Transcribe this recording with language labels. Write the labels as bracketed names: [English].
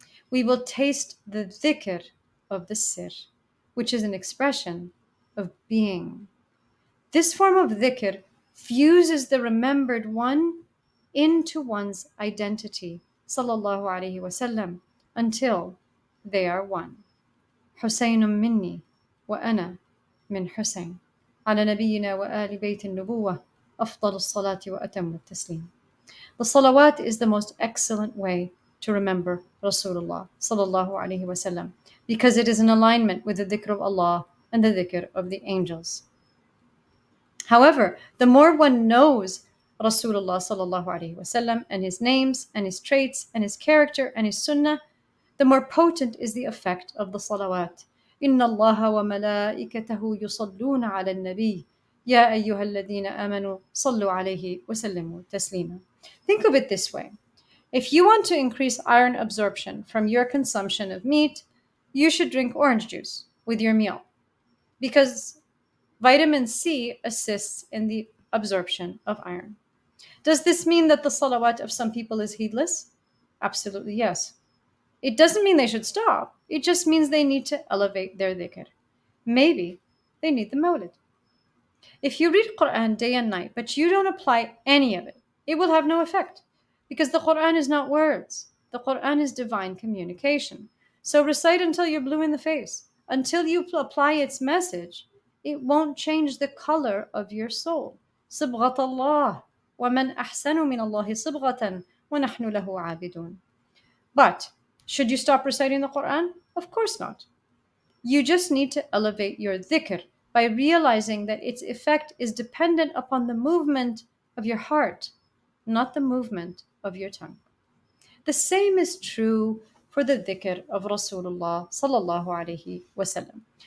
[English] We will taste the dhikr of the sir, which is an expression of being. This form of dhikr fuses the remembered one into one's identity, sallallahu alaihi wasallam, until they are one. [Arabic] حسين مني وأنا من حسين على نبينا وآل بيت النبوة أفضل الصلاة وأتم التسليم. [English] The salawat is the most excellent way to remember Rasulullah sallallahu alaihi wasallam, because it is in alignment with the dhikr of Allah and the dhikr of the angels. However, the more one knows Rasulullah sallallahu alaihi wasallam and his names and his traits and his character and his sunnah, the more potent is the effect of the salawat. [Arabic] إن الله وملائكته يصلون على النبي يا أيها الذين آمنوا صلوا عليه وسلموا تسليما. [English] Think of it this way. If you want to increase iron absorption from your consumption of meat, you should drink orange juice with your meal, because vitamin C assists in the absorption of iron. Does this mean that the salawat of some people is heedless? Absolutely yes. It doesn't mean they should stop. It just means they need to elevate their dhikr. Maybe they need the mawlid. If you read Quran day and night, but you don't apply any of it, it will have no effect because the Quran is not words. The Quran is divine communication. So recite until you're blue in the face. Until you apply its message, it won't change the color of your soul. [Arabic] صبغة الله ومن أحسن من الله صبغة ونحن له عابدون. [English] But should you stop reciting the Quran? Of course not. You just need to elevate your dhikr by realizing that its effect is dependent upon the movement of your heart, not the movement of your tongue. The same is true for the dhikr of Rasulullah sallallahu alaihi wasallam.